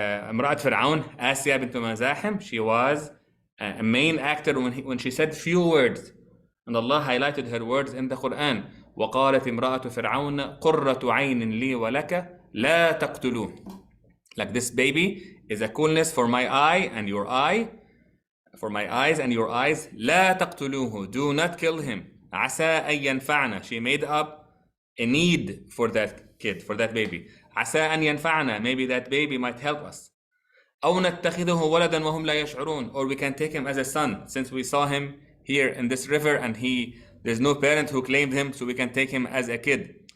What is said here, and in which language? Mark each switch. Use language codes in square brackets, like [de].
[en] امرأة فرعون, آسيا بنت مزاحم, she was a main actor when she said few words, and Allah highlighted her words in the Quran. [ar] وقالت امرأة فرعون قرة عين لي ولك لا تقتلوه. [en] Like, this baby is a coolness for my eye and your eye, for my eyes and your eyes. [ar] لا تقتلوه, [en] do not kill him. [ar] عسى أن ينفعنا, [en] she made up a need for that kid, for that baby. [ar] عسى أن ينفعنا, [en] maybe that baby might help us. [ar] أو نتخذه ولدا وهم لا يشعرون, [en] or we can take him as a son, since we saw him here in this river and there's no parent who claimed him, so we can take him as a kid.